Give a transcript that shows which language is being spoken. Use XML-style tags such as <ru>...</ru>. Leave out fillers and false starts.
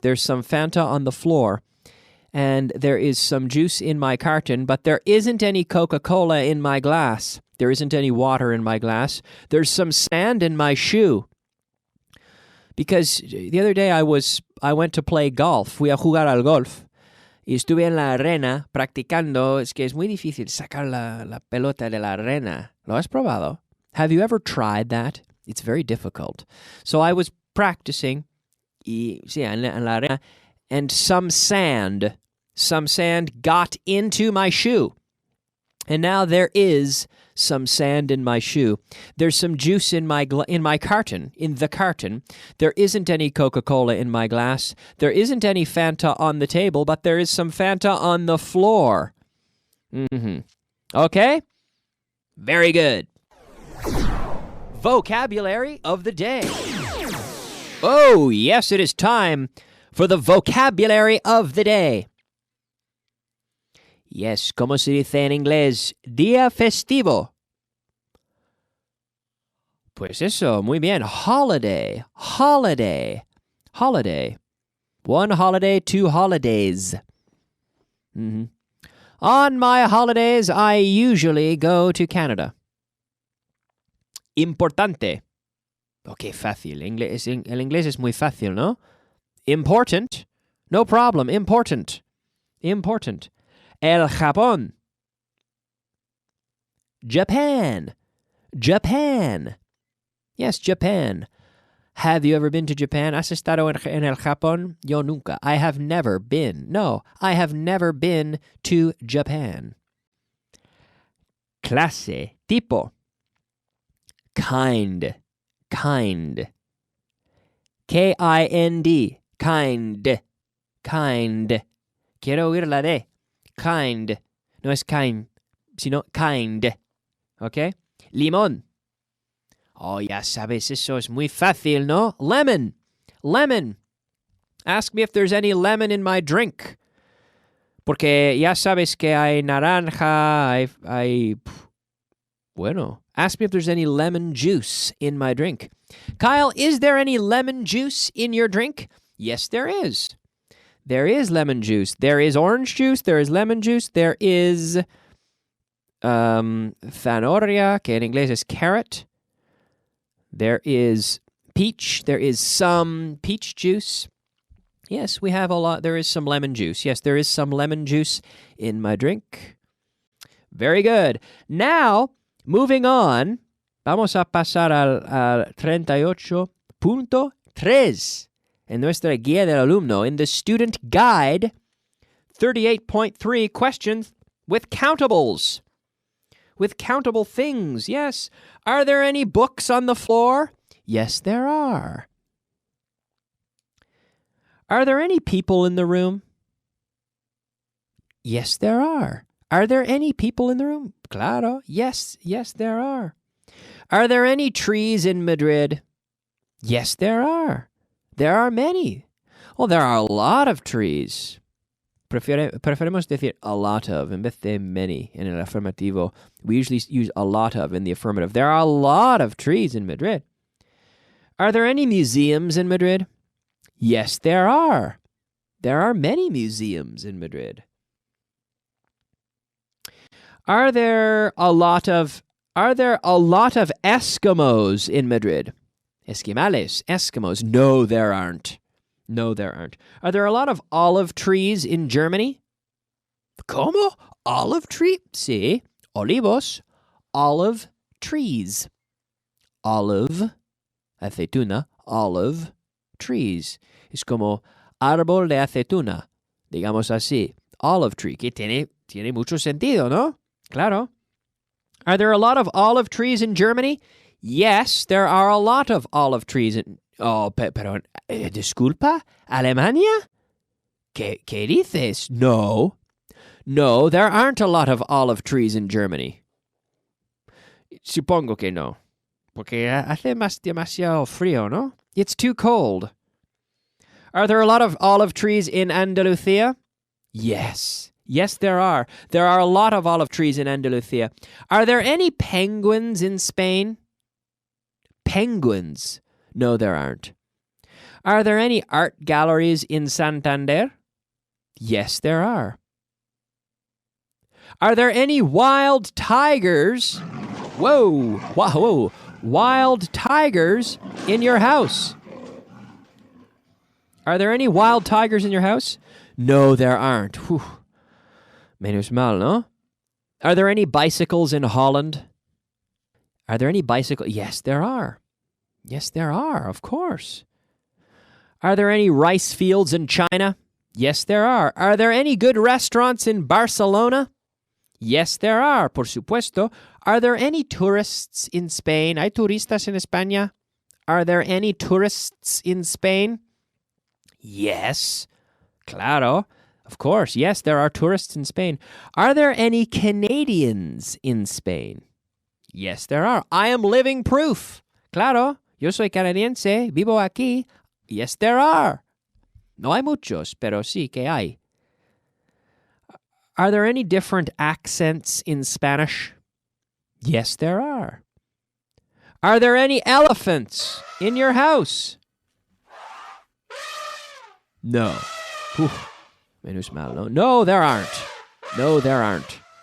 <en>There's some Fanta on the floor. And there is some juice in my carton, but there isn't any Coca-Cola in my glass. There isn't any water in my glass. There's some sand in my shoe. Because the other day I went to play golf.</en> <es>Fui a jugar al golf. Y estuve en la arena practicando. Es que es muy difícil sacar la pelota de la arena. ¿Lo has probado?</es> <en>Have you ever tried that? It's very difficult. So I was practicing</en> <es>en la arena,</es> <en>and some sand got into my shoe. And now there is some sand in my shoe. There's some juice in my carton, in the carton. There isn't any Coca-Cola in my glass. There isn't any Fanta on the table, but there is some Fanta on the floor. Okay? Very good. Vocabulary of the day. Oh, yes, it is time for the vocabulary of the day.</en> <es>Yes, como se dice en inglés, día festivo. Pues eso, muy bien. Holiday.</es> <en>One holiday, two holidays. On my holidays, I usually go to Canada.</en> <es>Importante. Ok, fácil. El inglés es muy fácil, ¿no?</es> <en>Important. No problem. Important.</en> <es>El Japón.</es> <en>Japan. Yes, Japan. Have you ever been to Japan?</en> <es>¿Has estado en el Japón? Yo nunca.</es> <en>I have never been. No, I have never been to Japan.</en> <es>Clase. Tipo. Kind. K-I-N-D. Kind. Quiero oír la D. Kind. No es kind, sino kind. ¿Ok? Limón. Oh, ya sabes, eso es muy fácil, ¿no?</es> <en>Lemon. Ask me if there's any lemon in my drink.</en> <es>Porque ya sabes que hay naranja, Bueno,</es> <en>ask me if there's any lemon juice in my drink. Kyle, is there any lemon juice in your drink? Yes, there is. There is lemon juice. There is orange juice. There is lemon juice. There is</en> <es>zanahoria, que en inglés es carrot.</es> <en>There is peach. There is some peach juice. Yes, we have a lot. There is some lemon juice. Yes, there is some lemon juice in my drink. Very good. Now, moving on,</en> <es>vamos a pasar al 38.3 en nuestra guía del alumno.</es> <en>In the student guide, 38.3 questions with countables. With countable things, yes. Are there any books on the floor? Yes, there are. Are there any people in the room? Yes, there are. Are there any people in the room?</en> <es>Claro.</es> <en>Yes, there are. Are there any trees in Madrid? Yes, there are. There are many. Well, there are a lot of trees.</en> <es>Preferimos decir a lot of en vez de many en el afirmativo.</es> <en>We usually use a lot of in the affirmative. There are a lot of trees in Madrid. Are there any museums in Madrid? Yes, there are. There are many museums in Madrid. Are there a lot of Eskimos in Madrid?</en> <es>Esquimales,</es> <en>Eskimos. No, there aren't. No, there aren't. Are there a lot of olive trees in Germany?</en> <es>¿Cómo?</es> <en>Olive tree?</en> <es>Sí, olivos,</es> <en>olive trees. Olive,</en> <es>aceituna,</es> <en>olive trees.</en> <es>Es como árbol de aceituna, digamos así. Olive tree, que tiene mucho sentido, ¿no? Claro.</es> <en>Are there a lot of olive trees in Germany? Yes, there are a lot of olive trees in...</en> <es>Oh, pero disculpa, ¿Alemania? ¿Qué dices?</es> <en>No, there aren't a lot of olive trees in Germany.</en> <es>Supongo que no, porque hace demasiado frío, ¿no?</es> <en>It's too cold. Are there a lot of olive trees in Andalusia? Yes, there are. There are a lot of olive trees in Andalusia. Are there any penguins in Spain? Penguins. No, there aren't. Are there any art galleries in Santander? Yes, there are. Are there any wild tigers? Whoa. Wild tigers in your house? Are there any wild tigers in your house? No, there aren't. Whew.</en> <es>Menos mal, no?</es> <en>Are there any bicycles in Holland? Are there any bicycles? Yes, there are. Yes, there are, of course. Are there any rice fields in China? Yes, there are. Are there any good restaurants in Barcelona? Yes, there are,</en> <es>por supuesto.</es> <en>Are there any tourists in Spain?</en> <es>¿Hay turistas en España?</es> <en>Are there any tourists in Spain? Yes,</en> <es>claro.</es> <en>Of course, yes, there are tourists in Spain. Are there any Canadians in Spain? Yes, there are. I am living proof.</en> <es>Claro. Yo soy canadiense, vivo aquí.</es> <en>Yes, there are.</en> <es>No hay muchos, pero sí que hay.</es> <en>Are there any different accents in Spanish? Yes, there are. Are there any elephants in your house? No. Whew.</en> <es>Menos mal, no?</es> <en>No, there aren't. No, there aren't.</en>